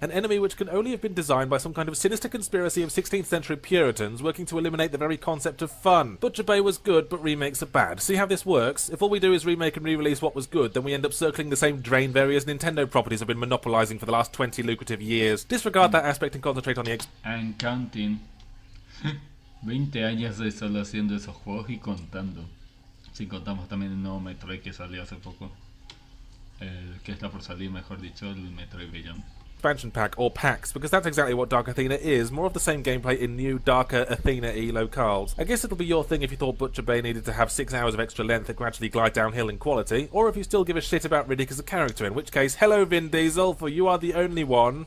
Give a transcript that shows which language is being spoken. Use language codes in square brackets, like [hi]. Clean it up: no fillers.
[en] An enemy which can only have been designed by some kind of sinister conspiracy of 16th century Puritans working to eliminate the very concept of fun. Butcher Bay was good, but remakes are bad. See how this works? If all we do is remake and re-release what was good, then we end up circling the same drain various Nintendo properties have been monopolizing for the last 20 lucrative years. Disregard that aspect and concentrate on the And counting. [es] 20 años de solo haciendo esos juegos y contando. Si contamos también el nuevo Metroid que salió hace poco. Que está por salir, mejor dicho, el Metroid Beyond. [en] expansion pack, or packs, because that's exactly what Dark Athena is, more of the same gameplay in new, darker Athena-y locales. I guess it'll be your thing if you thought Butcher Bay needed to have 6 hours of extra length that gradually glide downhill in quality, or if you still give a shit about Riddick as a character, in which case, hello Vin Diesel, for you are the only one.